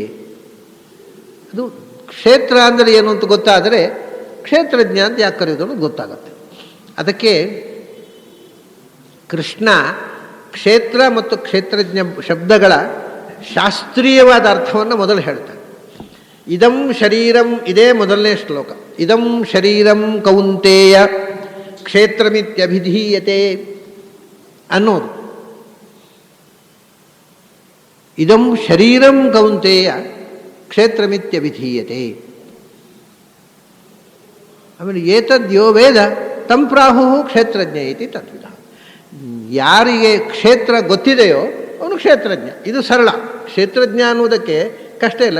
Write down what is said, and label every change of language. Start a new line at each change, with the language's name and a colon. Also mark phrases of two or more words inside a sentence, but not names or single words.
Kannada: ಅದು ಕ್ಷೇತ್ರ ಅಂದರೆ ಏನು ಅಂತ ಗೊತ್ತಾದರೆ ಕ್ಷೇತ್ರಜ್ಞ ಅಂತ ಯಾಕೆ ಕರೆಯೋದು ಅನ್ನೋದು ಗೊತ್ತಾಗುತ್ತೆ. ಅದಕ್ಕೆ ಕೃಷ್ಣ ಕ್ಷೇತ್ರ ಮತ್ತು ಕ್ಷೇತ್ರಜ್ಞ ಶಬ್ದಗಳ ಶಾಸ್ತ್ರೀಯವಾದ ಅರ್ಥವನ್ನು ಮೊದಲು ಹೇಳ್ತಾನೆ.
Sanskrit: ಇದಂ ಶರೀರಂ,
Kannada: ಇದೇ ಮೊದಲನೇ ಶ್ಲೋಕ.
Sanskrit: ಇದಂ ಶರೀರಂ ಕೌಂತೇಯ ಕ್ಷೇತ್ರಮಿತ್ಯಭಿಧೀಯತೆ ಅನ್ನೋದು. ಇದಂ ಶರೀರಂ ಕೌಂತೇಯ ಕ್ಷೇತ್ರಮಿತ್ಯಭಿಧೀಯತೆ. ಆಮೇಲೆ ಏತದ್ಯೋ ವೇದ ತಂ ಪ್ರಾಹು ಕ್ಷೇತ್ರಜ್ಞ ಇತಿ ತದ್ವಿಧ.
Kannada: ಯಾರಿಗೆ ಕ್ಷೇತ್ರ ಗೊತ್ತಿದೆಯೋ ಅವನು ಕ್ಷೇತ್ರಜ್ಞ. ಇದು ಸರಳ. ಕ್ಷೇತ್ರಜ್ಞ ಅನ್ನುವುದಕ್ಕೆ ಕಷ್ಟ ಇಲ್ಲ.